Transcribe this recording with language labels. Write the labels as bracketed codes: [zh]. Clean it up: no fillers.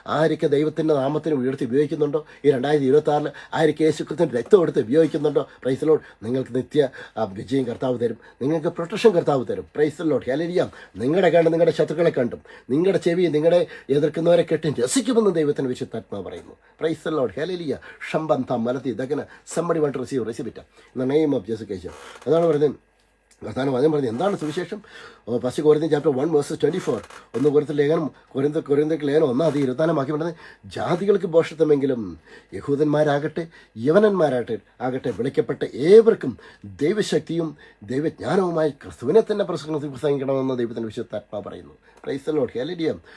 [ml] ആരൊക്കെ ദൈവത്തിൻ്റെ നാമത്തിന് ഉയർത്തി ഉപയോഗിക്കുന്നുണ്ടോ ഈ 2026 ആരൊക്കെ യേശു ക്രിസ്തുവിൻ്റെ രക്തം എടുത്ത് ഉപയോഗിക്കുന്നുണ്ടോ പ്രൈസ് ലോർഡ് നിങ്ങൾക്ക് നിത്യ വിജയം കർത്താവ് തരും, നിങ്ങൾക്ക് പ്രൊട്ടക്ഷൻ കർത്താവ് തരും. Praise Lord hallelujah. നിങ്ങളുടെ കണ്ട് നിങ്ങളുടെ ശത്രുക്കളെ കണ്ടും നിങ്ങളുടെ ചെവി നിങ്ങളെ എതിർക്കുന്നവരെ കെട്ടും രസിക്കുമെന്ന് ദൈവത്തിൻ്റെ വിശുദ്ധാത്മാവ് പറയുന്നു. Praise Lord hallelujah. ഷംബന്ത മലത്തി ദഗന [en] somebody want to receive it in the name of Jesus Christ. [ml] അതാണ് പറയുന്നത്. കർത്താവിന് വചനം പറഞ്ഞു എന്താണ് സുവിശേഷം. ഫസ്റ്റ് കൊരിന്ത്യൻ ചാപ്റ്റർ 1:24 കൊരിന്ത്യർ ലേഖനം 1:24 പറഞ്ഞത് ജാതികൾക്ക് ഭോഷത്വമെങ്കിലും യഹൂദന്മാരാകട്ടെ യവനന്മാരാകട്ടെ വിളിക്കപ്പെട്ട ഏവർക്കും ദൈവശക്തിയും ദൈവജ്ഞാനവുമായി ക്രിസ്തുവിനെ തന്നെ പ്രസംഗിക്കണമെന്ന് ദൈവത്തിൻ്റെ വിശുദ്ധാത്മാ പറയുന്നു. Praise the Lord hallelujah.